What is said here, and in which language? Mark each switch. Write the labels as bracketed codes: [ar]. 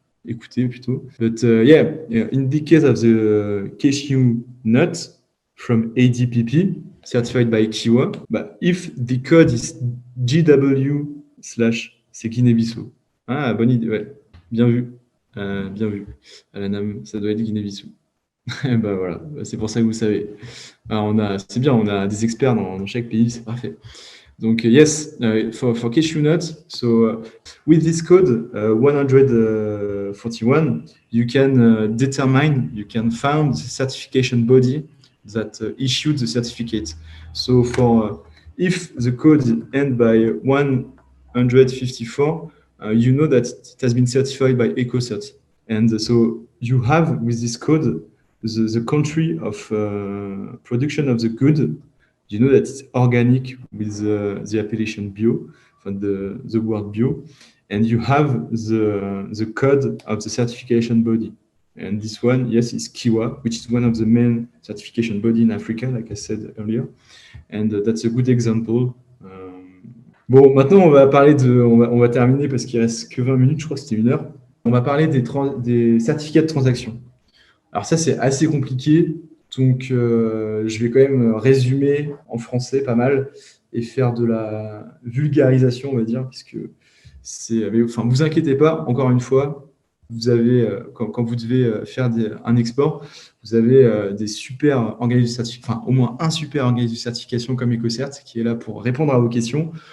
[fr] Écoutez, plutôt. [en] But yeah, in the case of the cashew nut from ADPP, certified by Kiwa, but if the code is GW slash, [fr] c'est Guinée-Bissau. Ah, bonne idée, ouais. Bien vu. [en] Bien vu. [fr] À la NAM, ça doit être Guinée-Bissau. Bah voilà, c'est pour ça que vous savez. C'est bien, on a des experts dans chaque pays, c'est parfait. [en] Donc, yes, for cashew nuts, so with this code 141, you can found the certification body that issued the certificate. So if the code ends by 154, you know that it has been certified by EcoCert. And so you have with this code the country of production of the good. You know that it's organic with the appellation bio, from the word bio, and you have the code of the certification body. And this one, yes, is Kiwa, which is one of the main certification body in Africa, like I said earlier. And that's a good example. [fr] Bon, maintenant, on va parler on va terminer parce qu'il reste que 20 minutes, je crois que c'était 1 heure. On va parler des certificats de transaction. Alors ça, c'est assez compliqué. Donc, je vais quand même résumer en français pas mal et faire de la vulgarisation, on va dire, puisque enfin, vous inquiétez pas, encore une fois, vous avez, quand vous devez faire un export, vous avez des super organismes de certification, enfin, au moins un super organisme de certification comme EcoCert qui est là pour répondre à vos questions.